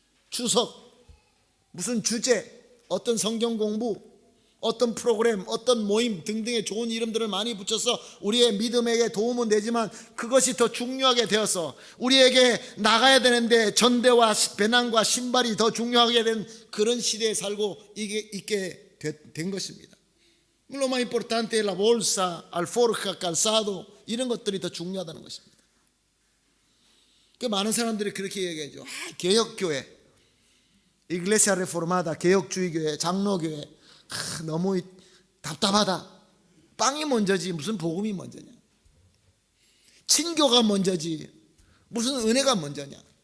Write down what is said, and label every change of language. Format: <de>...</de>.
<ko>추석, 무슨 주제, 어떤 성경 공부, 어떤 프로그램, 어떤 모임 등등의 좋은 이름들을 많이 붙여서 우리의 믿음에게 도움은 되지만 그것이 더 중요하게 되어서 우리에게 나가야 되는데 전대와 배낭과 신발이 더 중요하게 된 그런 시대에 살고 있게 된 것입니다.</ko> <es>Lo más importante es la bolsa, alforja, calzado</es> <ko>이런 것들이 더 중요하다는 것입니다. 그 많은 사람들이 그렇게 얘기하죠. 개혁교회, Iglesia Reformada, 개혁주의교회, 장로교회 너무 답답하다. 빵이 먼저지 무슨 복음이 먼저냐. 친교가 먼저지 무슨 은혜가 먼저냐.</ko>